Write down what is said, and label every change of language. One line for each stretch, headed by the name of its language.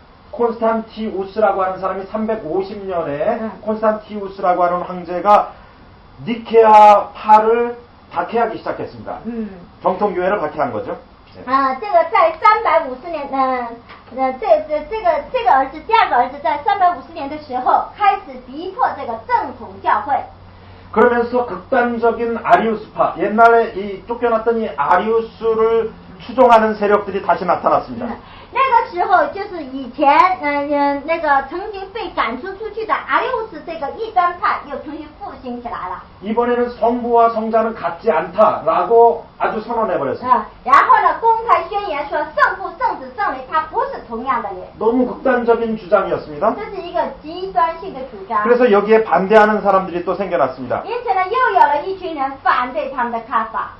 Korean: 콘스탄티우스라고 하는 사람이 350년에 콘스탄티우스라고 하는 황제가 니케아 파를 박해하기 시작했습니다. 정통교회를 박해한 거죠.
Chinese: 这个在350年，这个儿子，第二个儿子在350年的时候开始逼迫这个正统教会。
Korean: 그러면서 극단적인 아리우스파, 옛날에 이 쫓겨났던 이 아리우스를 추종하는 세력들이 다시 나타났습니다.
Chinese: 那个时候就是以前那个曾经被赶出去的阿六斯这个异端派又重新复兴起来了。
Korean: 이번에는 성부와 성자는 같지 않다라고 아주 선언해버렸습니다.
Chinese: 然后呢，公开宣言说圣父、圣子、圣灵他不是同样的人。
Korean: 너무 극단적인 주장이었습니다.
Chinese: 这是一个极端性的主张。
Korean: 그래서 여기에 반대하는 사람들이 또 생겨났습니다.
Chinese: 因此呢，又有了一群人反对他们的看法。